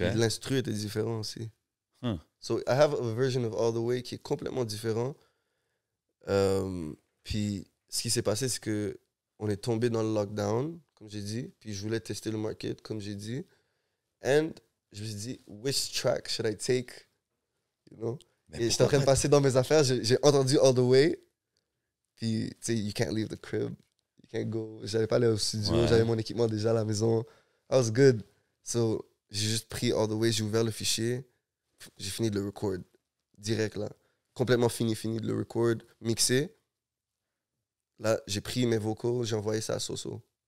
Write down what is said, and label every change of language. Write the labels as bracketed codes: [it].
[fr] Et l'instru était différent aussi. [en] So I have a version of [fr] All the Way qui est complètement différent. Puis ce qui s'est passé, c'est que on est tombé dans le lockdown, comme j'ai dit. Puis je voulais tester le market, comme j'ai dit. [en] And [fr] je me suis dit, [en] which track should I take? You know? [fr] Et j'étais en train de passer dans mes affaires. J'ai entendu All the Way. Puis, tu sais, [en] you can't leave the crib. You can't go. [fr] J'allais pas aller au studio. Ouais. J'avais mon équipement déjà à la maison. [en] I was good. [fr] So, j'ai juste pris All the Way. J'ai ouvert le fichier. J'ai fini de le record. Direct, là. Complètement fini de le record. Mixé. Là, j'ai pris mes vocals. J'ai envoyé ça à Soso.